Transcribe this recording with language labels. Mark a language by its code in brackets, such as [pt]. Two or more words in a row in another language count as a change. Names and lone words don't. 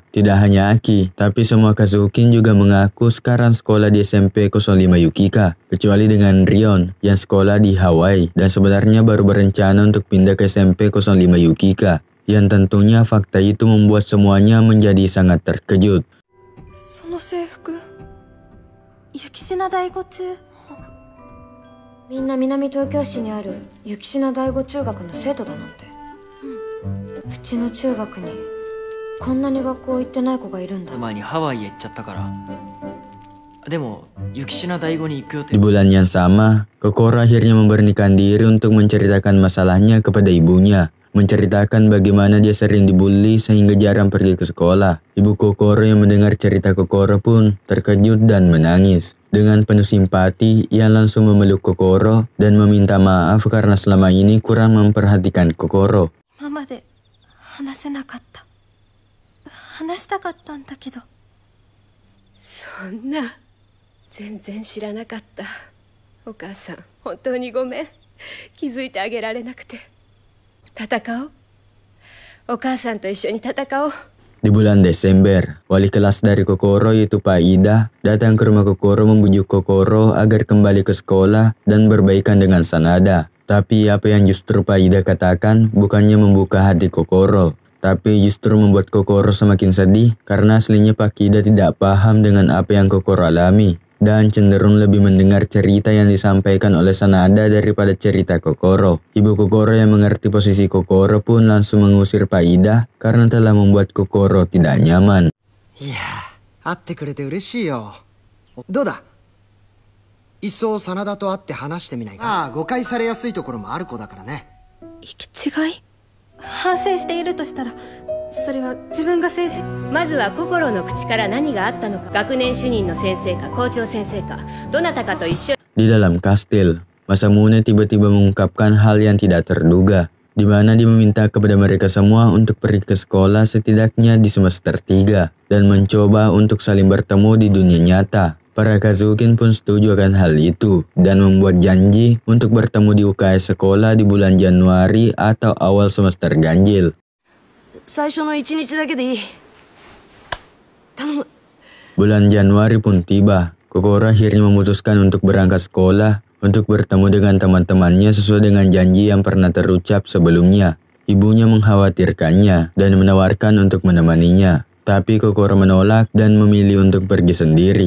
[id] Tidak hanya Aki, tapi semua Akazukin juga mengaku sekarang sekolah di SMP 05 Yukika, kecuali dengan Rion yang sekolah di Hawaii dan sebenarnya baru berencana untuk pindah ke SMP 05 Yukika. Yang tentunya fakta itu membuat semuanya menjadi sangat terkejut. [ja] その制服雪品第五中。みんな南東京市にある雪品第五中学の生徒だなんて。うちの中学にこんなに学校行ってない子がいるんだ。前にハワイへ行っちゃったから。でも雪品第五に行く予定。 [id] Di bulan yang sama, Kokoro akhirnya memberanikan diri untuk menceritakan masalahnya kepada ibunya. menceritakan bagaimana dia sering dibully sehingga jarang pergi ke sekolah. Ibu Kokoro yang mendengar cerita Kokoro pun terkejut dan menangis. Dengan penuh simpati, ia langsung memeluk Kokoro dan meminta maaf karena selama ini kurang memperhatikan Kokoro. [ja] 今まで話せなかった。話したかったんだけど。そんな、全然知らなかった。お母さん、本当にごめん。気づいてあげられなくて。戦おう。お母さんと一緒に戦おう。 [id] Di bulan Desember, wali kelas dari Kokoro yaitu Pak Ida datang ke rumah Kokoro membujuk Kokoro agar kembali ke sekolah dan berbaikan dengan Sanada. Tapi apa yang justru Pak Ida katakan bukannya membuka hati Kokoro, tapi justru membuat Kokoro semakin sedih karena aslinya Pak Ida tidak paham dengan apa yang Kokoro alami dan cenderung lebih mendengar cerita yang disampaikan oleh Sanada daripada cerita Kokoro. Ibu Kokoro yang mengerti posisi Kokoro pun langsung mengusir Pak Ida karena telah membuat Kokoro tidak nyaman. [ja] いや、会ってくれて嬉しいよ。どうだ、いっそ真田と会って話してみないか。ああ、誤解されやすいところもある子だからね。行き違い？反省しているとしたら、それは自分が先生。まずは心の口から何があったのか。学年主任の先生か校長先生かどなたかと一緒。 [id] Di dalam kastil, Masamune tiba-tiba mengungkapkan hal yang tidak terduga, di mana dia meminta kepada mereka semua untuk pergi ke sekolah setidaknya di semester 3 dan mencoba untuk saling bertemu di dunia nyata. Para Kazukin pun setuju akan hal itu dan membuat janji untuk bertemu di UKS sekolah di bulan Januari atau awal semester ganjil. [ja] 最初の1日だけでいい。頼む。 [id] Bulan Januari pun tiba. Kokoro akhirnya memutuskan untuk berangkat sekolah untuk bertemu dengan teman-temannya sesuai dengan janji yang pernah terucap sebelumnya. Ibunya mengkhawatirkannya dan menawarkan untuk menemaninya. Tapi Kokoro menolak dan memilih untuk pergi sendiri.